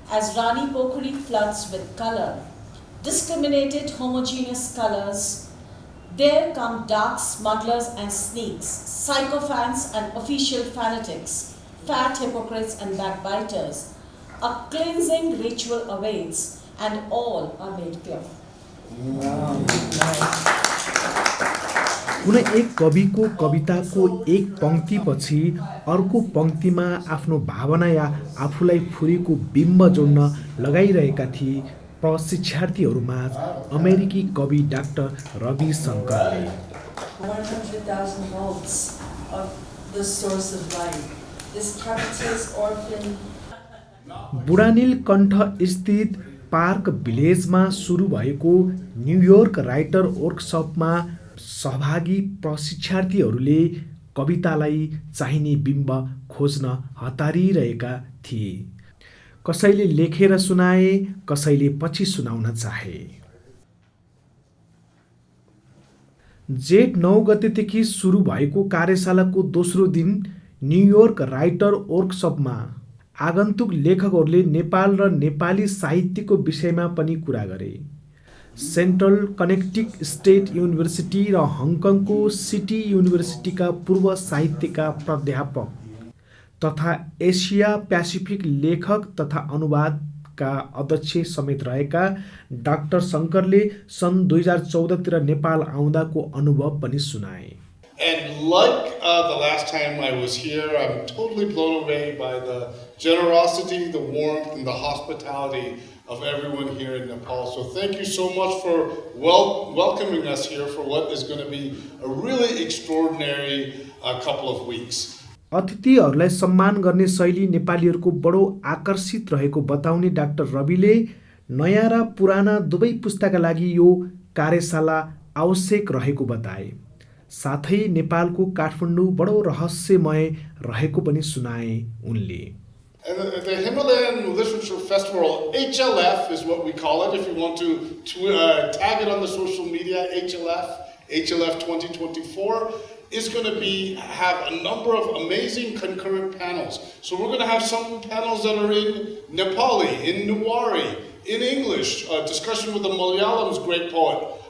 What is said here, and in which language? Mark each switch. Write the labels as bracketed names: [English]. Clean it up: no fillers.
[English] as Rani Pokhari floods with color, discriminated homogeneous colors. There come dark smugglers and sneaks, sycophants and official fanatics, fat hypocrites and backbiters. A cleansing ritual awaits, and all are made pure. [Nepali] कुनै एक कविको कविताको एक पङ्क्तिपछि अर्को पङ्क्तिमा आफ्नो भावना या आफूलाई फुरेको बिम्ब जोड्न लगाइरहेका थिए प्रशिक्षार्थीहरूमाझ अमेरिकी कवि doctor Rabi शङ्करले। [English] 100,000 volts of the source of light. This Capita's orphan. [Nepali] Budhanil कण्ठ स्थित पार्क भिलेजमा सुरु भएको न्युयोर्क राइटर वर्कसपमा सहभागी प्रशिक्षार्थीहरूले कवितालाई चाहिने बिम्ब खोज्न हतारिरहेका थिए। कसैले लेखेर सुनाए, कसैले पछि सुनाउन चाहे। जेठ 9 गतेदेखि सुरु भएको कार्यशालाको दोस्रो दिन न्युयोर्क राइटर वर्कसपमा आगन्तुक लेखकहरूले नेपाल र नेपाली साहित्यको विषयमा पनि कुरा गरे। सेन्ट्रल कनेक्टिकट स्टेट युनिभर्सिटी र हङकङको सिटी युनिभर्सिटीका पूर्व साहित्यका प्राध्यापक तथा एसिया प्यासिफिक लेखक तथा अनुवादका अध्यक्ष समेत रहेका डाक्टर शङ्करले सन् 2014 तिर नेपाल आउँदाको अनुभव पनि सुनाए। [English] And like the last time I was here, I'm totally blown away by the generosity, the warmth, and the hospitality of everyone here in Nepal. So thank you so much for welcoming us here for what is going to be a really extraordinary couple of weeks. [Nepali] अतिथिहरूलाई सम्मान गर्ने शैली नेपालीहरूको बडो आकर्षित रहेको बताउने doctor रविले नयाँ र पुराना दुवै पुस्ताका लागि यो कार्यशाला आवश्यक रहेको बताए। साथै नेपालको काठमाडौँ बडो रहस्यमय रहेको पनि सुनाए उनले। [English] The Himalayan Literature Festival, HLF is what we call it if you want to tag it on the social media, HLF 2024 is going to have a number of amazing concurrent panels. So we're going to have some panels that are in Nepali, in Newari, in English, a discussion with the Malayalam's great poet.